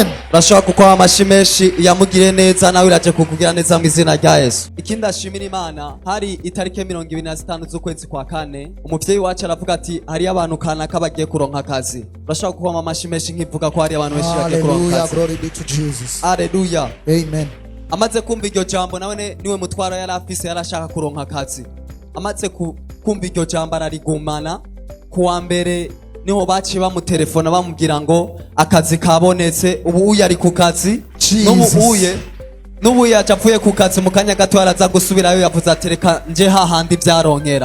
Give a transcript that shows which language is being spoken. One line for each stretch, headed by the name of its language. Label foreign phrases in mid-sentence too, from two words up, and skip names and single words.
Rundi: Urashobora kuko amashimeshi yamugire neza, nawe iraje kukugira neza mu izina rya Yesu. Ikindi ashimira Imana, hari itariki 25 z'ukwezi kwa kane, umuvyeyi wacu aravuga ati hari abantu kanaka bagiye kuronka akazi. Urashobora kuko amashimeshi nkivuga ko hari abantu benshi bagiye kuronka akazi.
English: Glory be to Jesus. Hallelujah. Amen.
Rundi: Amaze kumva iryo jambo, nawe niwe mutwara yari afise, yarashaka kuronka akazi. Amaze kumva iryo jambo ararigumana. Kuwa mbere niho baciye bamutelefona bamubwira ngo akazi kabonetse, ubu uye ari ku kazi. N'ubu yaje avuye ku kazi, mu kanya gato araza gusubirayo, yavuze ati reka nje hahandi vyaronkera.